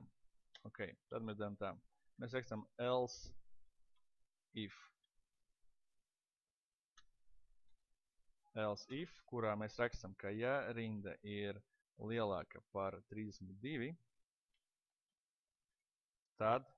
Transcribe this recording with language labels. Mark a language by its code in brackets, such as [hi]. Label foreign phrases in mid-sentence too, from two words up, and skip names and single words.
[lv] Ok, tad mēs daram tā. Mēs rakstam [en] else if. Else if, [lv] kurā mēs rakstam, ka ja rinda ir lielāka par 32, tad